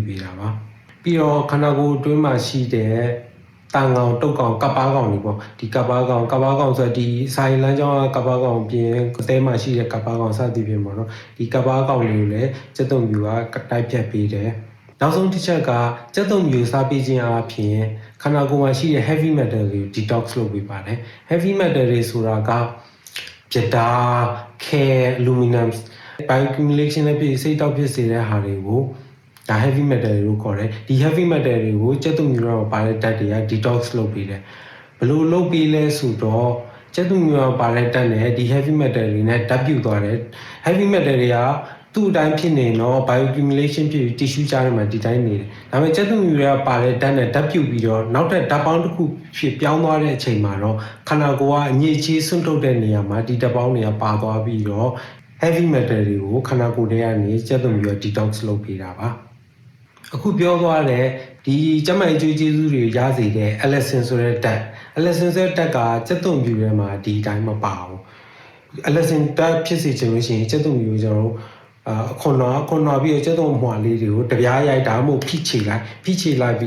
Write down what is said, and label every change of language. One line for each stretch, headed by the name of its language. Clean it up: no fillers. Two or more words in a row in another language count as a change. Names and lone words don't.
Burmese: ပေးတာပါပြီးတော့ခန္ဓာကိုယ်အတွင်းမှာရှိတဲ့တန်ကောင်တုတ်ကောင်ကပ်ပါကောင်တွေပေါ့ဒီကပ်ပါကောင်ဆိုဒီဆိုင်လမ်းကြောင်းကပ်ပါကောင်ပြင်အသေးမှရှိတဲ့ကပ်ပါကောင်စသည်ဖြင့်ပေါ့နော်ဒီကပ်ပါကောင်တွေကိုလည်းကျက်သွမျိုးကတိုက်ဖြတ်ပေးတယ်နောက်ဆုံးတစ်ချက်ကကျက်သွမျိုးစားပေးခြင်းအပြင်ခန္ဓာကိုယ်မှာရှိတဲ့
English: heavy metal
Burmese: တွေကို detox လုပ်ပေးပါတယ်
English: heavy metal
Burmese: တွေဆိုတာကပြတာခဲအ လူမီနမ် bioaccumulation နဲ့ပြည်စိတ်တောက်ဖြစ်စေတဲ့ဟာတွေကိုဒါ
English: heavy metal
Burmese: လို့ခေါ်တယ်ဒီ
English: heavy metal
Burmese: တွေကိုကျက်သွမျိုးတော့ပါတဲ့ဓာတ်တွေက detox လုပ်ပေးတယ်ဘယ်လိုလုပ်ပေးလဲဆိုတော့ကျက်သွမျိုးတော့ပါတဲ့ဓာတ်နဲ့ဒီ
English: heavy metal
Burmese: တွေနဲ့ဓာတ်ပြုတ်သွားတယ်
English: heavy metal
Burmese: တွေကသူ့အတိုင်းဖြစ်နေတော့ bioaccumulation ဖြစ်ပြီး tissue ကြားထဲမှာ ဒီတိုင်းနေတယ်ဒါပေမဲ့ကျက်သွမျိုးတွေကပါတဲ့ဓာတ်နဲ့ဓာတ်ပြုတ်ပြီးတော့နောက်ထပ်ဓာတ်ပေါင်းတစ်ခုဖြစ်ပြောင်းသွားတဲ့အချိန်မှာတော့ခန္ဓာကိုယ်ကအညစ်အကြေးဆွန့်ထုတ်တဲ့နေရာမှာဒီဓာတ်ပေါင်းတွေကပါသွားပြီးတော့
English: heavy metal
Burmese: တွေကိုခန္ဓာကိုယ်ထဲကနေ ကျက်သွမျိုး detox လုပ်ပေးတာပါအခုပြောသွားတဲ့ဒီကျန်းမာရေးကျေးဇူးတွေရစေတဲ့ allicin ဆိုတဲ့ဓာတ် allicin ဆိုတဲ့ဓာတ်ကကျက်သွမျိုးထဲမှာဒီတိုင်းမပါ ဘူး allicin ဓာတ်ဖြစ်စေချင်လို့ရှိရင်ကျက်သွမျိုးကျွန်တော်ခွန်တော်ပြီးတော့ကျက်သွမွှာလေးတွေကိုတပြားရိုက်တာမို့ဖိချေလိုက်ပြီး